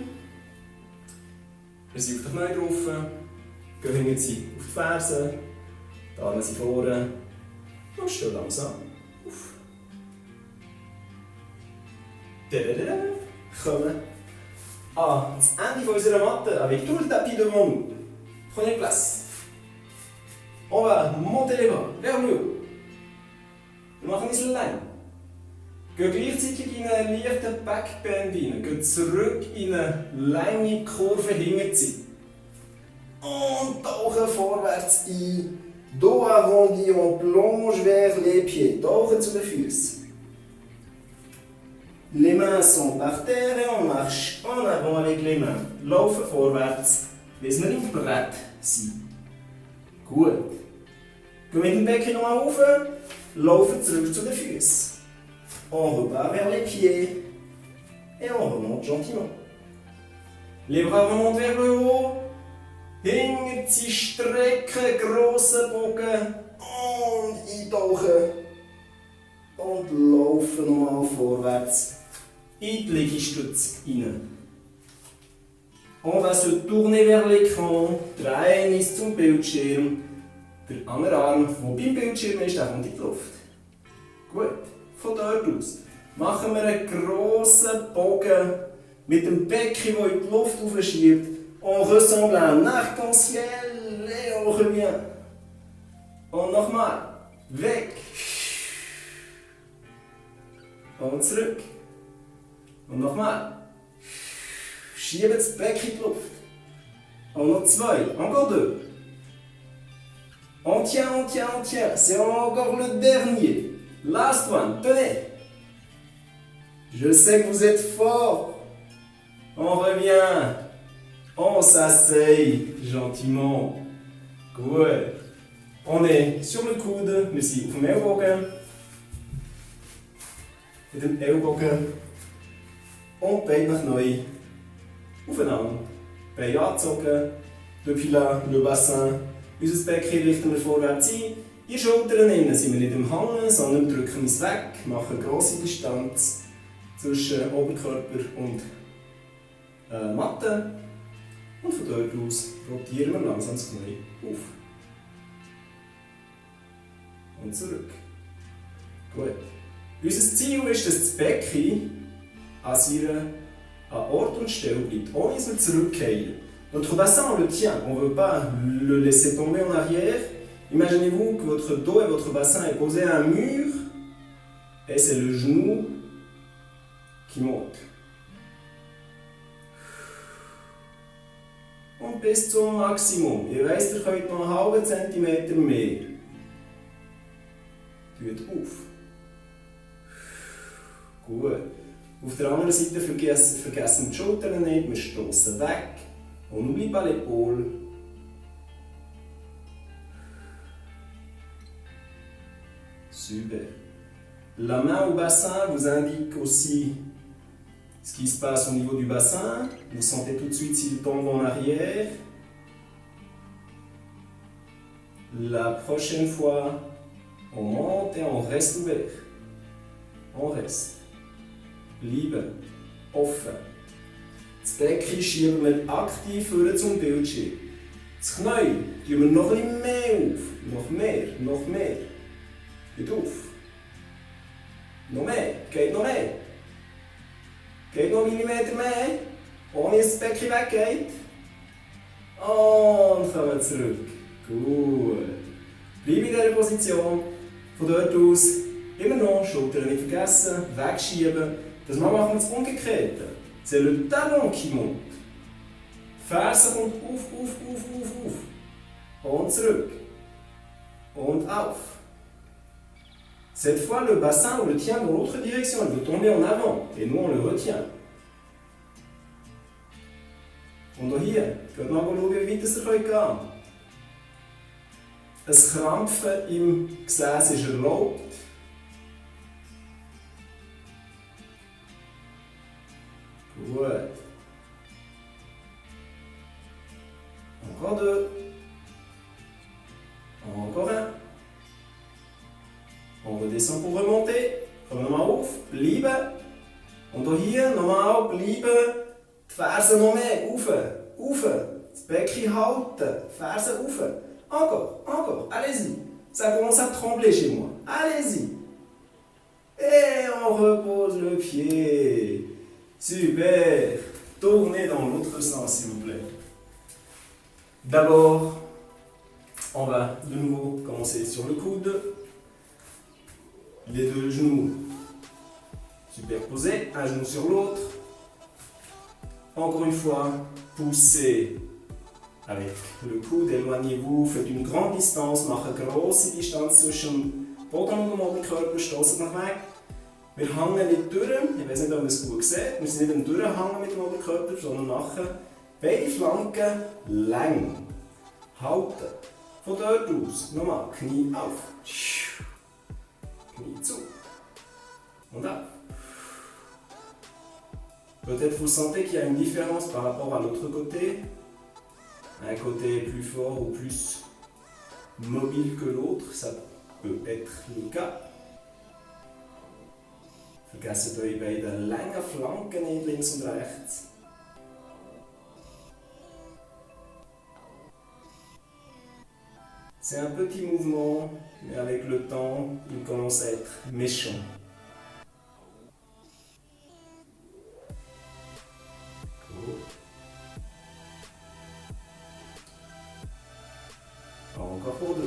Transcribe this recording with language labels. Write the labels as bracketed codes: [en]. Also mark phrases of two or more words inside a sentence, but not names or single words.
[de] Wir sind auf die Knie drauf. Gehen hinten sie auf die Fersen. Die Arme sind vorne. Und stehen langsam auf. Kommen an das Ende unserer Matte [fr] avec tout le tapis devant nous. Prenez place. On va monter les bras vers le haut. [de] Wir machen es lang. Gehen gleichzeitig in einen leichten Backbend rein. Gehen zurück in eine lange Kurve hinterziehen. Und tauchen vorwärts ein. [fr] Dos arrondi, on plonge vers les pieds. [de] Tauchen zu den Füßen. [fr] Les mains sont par terre et on marche en avant avec les mains. [de] Laufen vorwärts, bis wir im Brett sind. Gut. Gehen mit dem Becken nochmal rauf, laufen zurück zu den Füßen. [fr] On repart vers les pieds et on remonte gentiment. Les bras remontent vers le haut. [de] Hinterziehen, strecken, grossen Bogen und eintauchen. Und laufen nochmal vorwärts in die Liegestütze rein. [fr] On va se tourner vers l'écran, [de] drehen uns zum Bildschirm. Der andere Arm, der beim Bildschirm ist, der kommt in die Luft. Gut, von dort aus machen wir einen grossen Bogen mit dem Becken, das in die Luft aufschiebt. [fr] On ressemble à un arc-en-ciel et on revient. [de] Und nochmal, weg. Und zurück. Und nochmal. Schieben das Becken in die Luft. Und noch zwei. [fr] Encore deux. On tient, on tient, on tient. C'est encore le dernier. [en] Last one. [fr] Tenez. Je sais que vous êtes fort. On revient. On s'asseye gentiment. Gut. On est sur le coude. [de] Wir sind auf dem Ellbogen. Mit dem Ellbogen und Beine nach neu aufeinander. Beine angezogen, [fr] depuis là, le bassin. [de] Unser Becken richten wir vorwärts ein. In die Schultern innen sind wir nicht im Hängen, sondern drücken es weg, machen eine grosse Distanz zwischen Oberkörper und Matte. Und von dort aus rotieren wir langsam das Knie auf. Und zurück. Gut. Unser Ziel ist, dass das Becken an Ort und Stelle bleibt, ohne dass wir zurückfallen. [fr] Notre bassin, on le tient, on ne veut pas le laisser tomber en arrière. Imaginez-vous que votre dos et votre bassin est posé à un mur et c'est le genou qui monte. [de] Und bis zum Maximum. Ihr wisst, ihr könnt noch einen halben Zentimeter mehr. Tut auf. Gut. Auf der anderen Seite vergessen wir die Schultern nicht, wir stoßen weg. [fr] On n'oublie pas l'épaule. Super. La main au bassin vous indique aussi ce qui se passe au niveau du bassin. Vous sentez tout de suite s'il tombe en arrière. La prochaine fois, on monte et on reste ouvert. On reste. [de] Bleiben. Offen. Das Becken schieben wir aktiv vor zum Bildschirm. Das Knie tun wir noch etwas mehr auf. Noch mehr, noch mehr. Geht auf. Noch mehr. Geht noch mehr. Geht noch einen Millimeter mehr. Ohne dass das Becken weggeht. Und kommen zurück. Gut. Bleib in dieser Position. Von dort aus immer noch Schultern nicht vergessen, wegschieben. Das machen wir das Umgekehrte. [fr] C'est le talon qui monte. [de] Ferse kommt auf. Und zurück. Und auf. [fr] Cette fois, le bassin, on le tient dans l'autre direction. Il veut tomber en avant. Et nous, on le retient. [de] Und auch hier, könnt ihr mal schauen, wie weit es gehen kann. Ein Krampfen im Gesäß ist erlaubt. Gut. [fr] Encore deux. Encore un. On redescend pour remonter. [de] Kommen wir nochmal auf. Bleiben. Und auch hier nochmal bleiben. Die Fersen noch mehr. Rauf. Das Becken halten. Fersen rauf. [fr] Encore. Allez-y. Ça commence à trembler chez moi. Allez-y. Et on repose le pied. Super. Tournez dans l'autre sens, s'il vous plaît. D'abord, on va de nouveau commencer sur le coude. Les deux genoux superposés, un genou sur l'autre. Encore une fois, poussez avec le coude, éloignez-vous, faites une grande distance, [de] macht eine grosse Distanz zwischen Boden und dem Oberkörper, stoßt nach weg. Wir hängen nicht durch, ich weiß nicht, ob ihr es gut seht, wir sind nicht am Durchhängen mit dem Oberkörper, sondern machen beide Flanken lang. Halten. Von dort aus, nochmal, Knie auf. Knie zu. Und auf. [fr] Peut-être vous sentez qu'il y a une différence par rapport à l'autre côté. Un côté est plus fort ou plus mobile que l'autre, ça peut être le cas. [de] Vergesst eure beiden langen Flanken nicht links und rechts. [fr] C'est un petit mouvement, mais avec le temps, il commence à être méchant. Encore pour deux.